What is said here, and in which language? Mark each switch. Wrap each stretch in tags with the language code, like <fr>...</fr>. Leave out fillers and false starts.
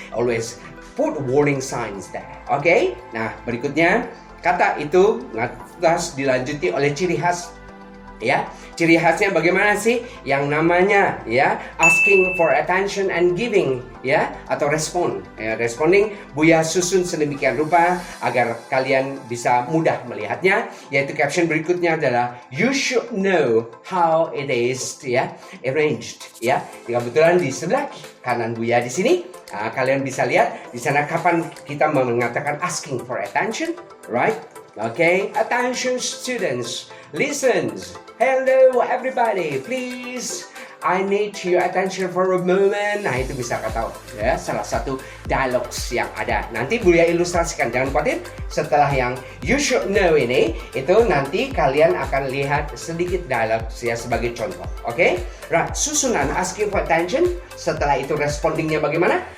<en>Always put warning signs there. Oke?</en> <id>Nah, berikutnya kata itu lantas dilanjuti oleh ciri khas, ya. Ciri khasnya bagaimana sih? Yang namanya, ya,</id> <en>asking for attention and giving,</en> <id>ya, atau respond. Ya, responding Buya susun sedemikian rupa agar kalian bisa mudah melihatnya, yaitu caption berikutnya adalah</id> <en>you should know how it is,</en> <id>ya, arranged, ya. Kebetulan di sebelah kanan Buya di sini, kalian bisa lihat di sana kapan kita mengatakan</id> <en>asking for attention, right? Okay, attention students, listen. Hello everybody, please. I need your attention for a moment.</en> <id>Nah itu bisa kata, ya, salah satu dialogs yang ada. Nanti Buya ilustrasikan, jangan khawatir. Setelah yang</id> <en>you should know</en> <id>ini, itu nanti kalian akan lihat sedikit dialogs ya sebagai contoh. Oke?</id> <en>Right,</en> <id>susunan</id> <en>asking for attention.</en> <id>Setelah itu respondingnya bagaimana?</id>